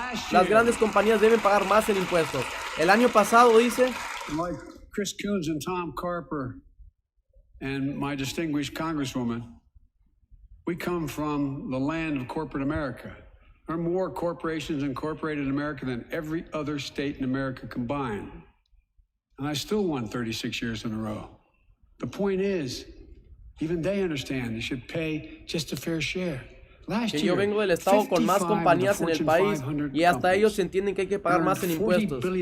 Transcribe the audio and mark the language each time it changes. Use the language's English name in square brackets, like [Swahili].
[Spanish] Las grandes compañías deben pagar más en impuestos. El año pasado, dice, [English] like Chris Coons and Tom Carper and my distinguished congresswoman, we come from the land of corporate America. There are more corporations incorporated in America than every other state in America combined. And I still won 36 years in a row. The point is, even they understand they should pay just a fair share. [Spanish] Que yo vengo del estado con más compañías en el país y hasta ellos entienden que hay que pagar más en impuestos.